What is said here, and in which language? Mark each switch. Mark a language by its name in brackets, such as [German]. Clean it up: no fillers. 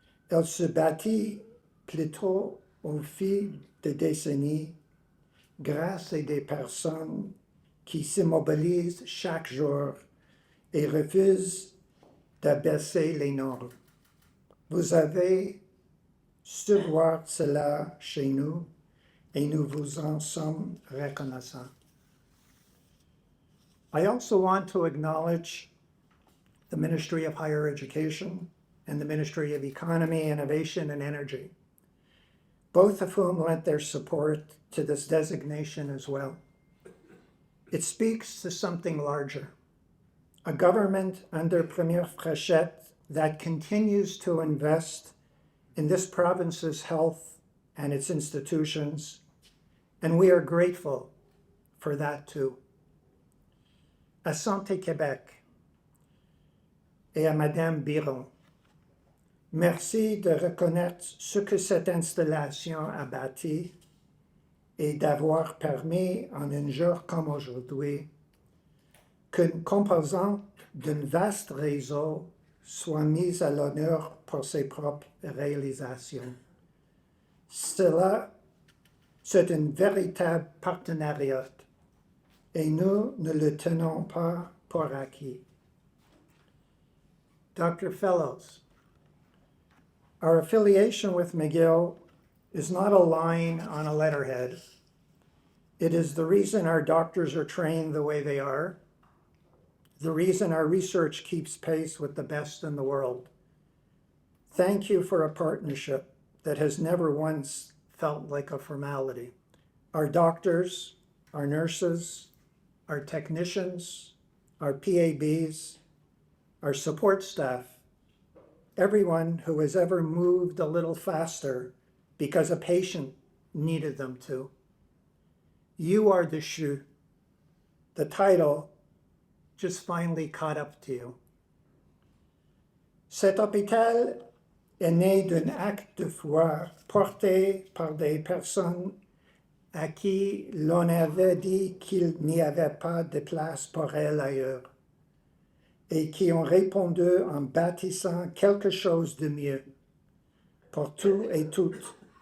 [French] Elle se bâtit plutôt au fil des décennies grâce à des personnes qui s'immobilisent chaque jour et refusent d'abaisser les normes. Vous avez su voir cela chez nous et nous vous en sommes reconnaissants. [English] I also want to acknowledge the Ministry of Higher Education and the Ministry of Economy, Innovation, and Energy, both of whom lent their support to this designation as well. It speaks to something larger. A government under Premier Fréchette that continues to invest in this province's health and its institutions, and we are grateful for that too. À Santé Québec et à Madame Biron, merci de reconnaître ce que cette installation a bâti et d'avoir permis en un jour comme aujourd'hui qu'une composante d'un vaste réseau soit mise à l'honneur pour ses propres réalisations. Cela, c'est un véritable partenariat et nous ne le tenons pas pour acquis. Dr. Fellows, our affiliation with McGill is not a line on a letterhead. It is the reason our doctors are trained the way they are, the reason our research keeps pace with the best in the world. Thank you for a partnership that has never once felt like a formality. Our doctors, our nurses, our technicians, our PABs, our support staff, everyone who has ever moved a little faster because a patient needed them to. You are the CHU. The title just finally caught up to you. [French] Cet hôpital est né d'un acte de foi porté par des personnes à qui l'on avait dit qu'il n'y avait pas de place pour elles ailleurs et qui ont répondu en bâtissant quelque chose de mieux pour tous et toutes.